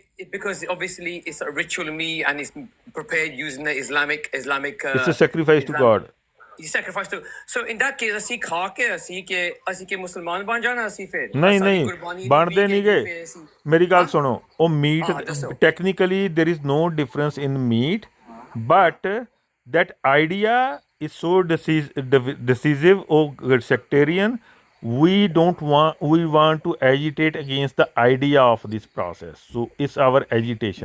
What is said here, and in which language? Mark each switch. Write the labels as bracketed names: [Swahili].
[English] Because obviously it's a ritual meat and it's prepared using the Islamic. It's a sacrifice to God. You sacrifice to. So in that case, [Punjabi] ਅਸੀਂ ਖਾ ਕੇ ਅਸੀਂ ਕਿ ਮੁਸਲਮਾਨ ਬਣ ਜਾਣਾ ਅਸੀਂ ਫਿਰ ਨਹੀਂ ਬਣਦੇ ਨਹੀਂ ਗਏ ਮੇਰੀ ਗੱਲ ਸੁਣੋ ਉਹ meat [English] technically there is no difference in meat but that idea is so decisive or sectarian. We want to agitate against the idea of this process, so it's our agitation,